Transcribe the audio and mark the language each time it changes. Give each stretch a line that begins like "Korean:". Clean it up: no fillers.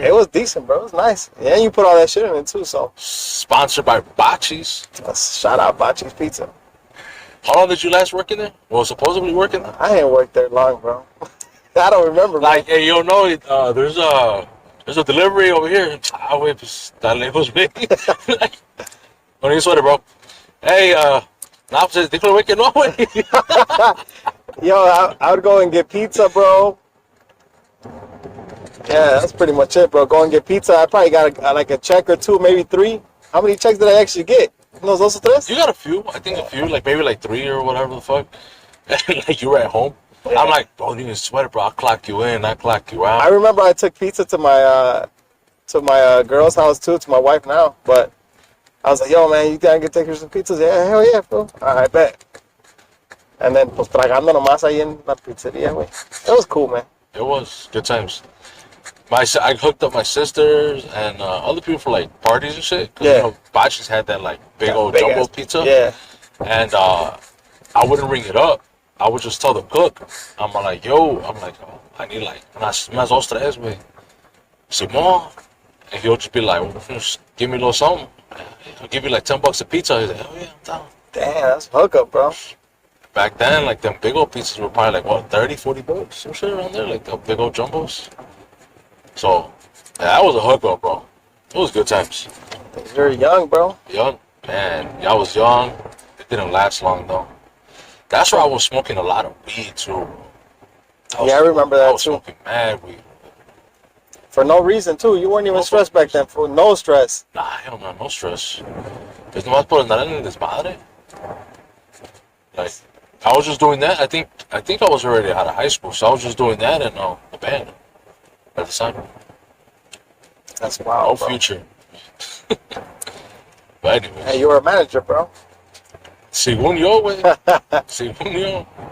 English: It was decent, bro, it was nice. Yeah, you put all that shit in it, too, so. Sponsored by Bocce's. Shout out Bocce's Pizza. How long did you last work in there? Well, supposedly working there? I ain't worked there long, bro. I don't remember, Like, hey, you know, there's a delivery over here. Ah, wait,
Spanish: pues, está lejos,
English: baby. Like, don't need a sweater, bro. Hey, nah,
Spanish: pues, dígale, güey, que no, güey.
English: Yo, I would go and get pizza, bro. Yeah, that's pretty much it, bro. Go and get pizza. I probably got like a check or two, maybe three. How many checks did I actually get?
Spanish: Unos dos o tres?
English: You got a few. I think a few, like maybe like 3 or whatever the fuck. Like you were at home. Yeah. I'm like, bro, you need a sweater, bro. I'll clock you in. I'll clock you out. I remember I took pizza to my girl's house too, to my wife now. But I was like, yo, man, you gotta take her some pizzas. Yeah, hell yeah, bro. All right, bet. And then,
Spanish: pues, tragando nomás ahí en la pizzería, güey.
English: It was cool, man. It was good times. I hooked up my sisters and other people for like parties and shit. Cause, Yeah. You know, Bocce's had that like big old jumbo ass pizza. Yeah. And I wouldn't ring it up. I would just tell the cook. I'm like, yo, oh, I need like
Spanish: unas dos tres, güey. Simón.
English: And he'll just be like, well, just give me a little something. I'll give you like $10 a pizza. He's like, oh yeah, I'm down. Damn, that's hookup, bro. Back then, like them big old pizzas were probably like what, $30-$40, some shit around there, like the big old jumbos. So yeah, that was a hookup, bro. It was good times. You're young, bro. Young, man. I was young. It didn't last long though. That's where I was smoking a lot of weed too. Yeah, I remember that I was too. smoking mad weed. For no reason, too. You weren't even stressed back then. For no stress. Nah, hell no, no stress.
Spanish: Es nomás por andar en el desmadre.
English: Like, I was just doing that. I think I was already out of high school, so I was just doing that and the band at the time. That's No wild, bro. future. But anyways, Hey, you were a manager, bro.
Spanish: según yo, güey. Según yo.